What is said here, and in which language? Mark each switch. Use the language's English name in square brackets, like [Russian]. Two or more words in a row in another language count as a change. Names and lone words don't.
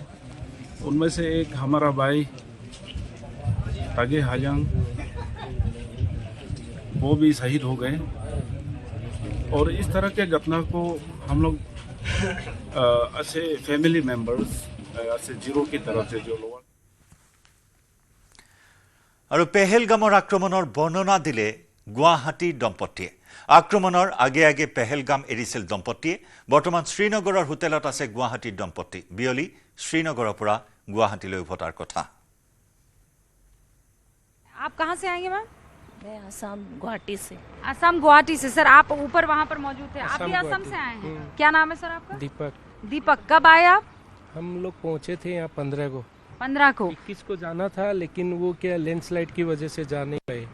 [Hindi] उनमें से एक हमारा भाई तागे हालियां, वो भी शहीद हो गए। और इस तरह के घटना को हम लोग ऐसे [English] family members, [Hindi] ऐसे जीरो की तरफ से जो लोग [Assamese] আৰু পেহেলগামৰ আক্ৰমণৰ বৰ্ণনা দিলে গুৱাহাটীৰ দম্পতীয়ে। আক্ৰমণৰ আগে আগে পেহেলগাম এৰিছিল দম্পতীয়ে। বৰ্তমান শ্ৰীনগৰৰ হোটেলত আছে গুৱাহাটীৰ দম্পতী। বিয়লি শ্ৰীনগৰৰ পৰা গুৱাহাটীলৈ উভতাৰ কথা। [Hindi] आप कहाँ से आएंगे मैम? मैं असम गुवाहाटी से। असम गुवाहाटी से। सर आप ऊपर वहाँ पर मौजूद थे, आप भी असम से आए हैं? क्या नाम है सर आपका? दीपक। दीपक, कब आए आप? हम लोग पहुँचे थे यहाँ 15 को। 15 को 21 को जाना था, लेकिन वो क्या लैंडस्लाइड की वजह से जा नहीं गए।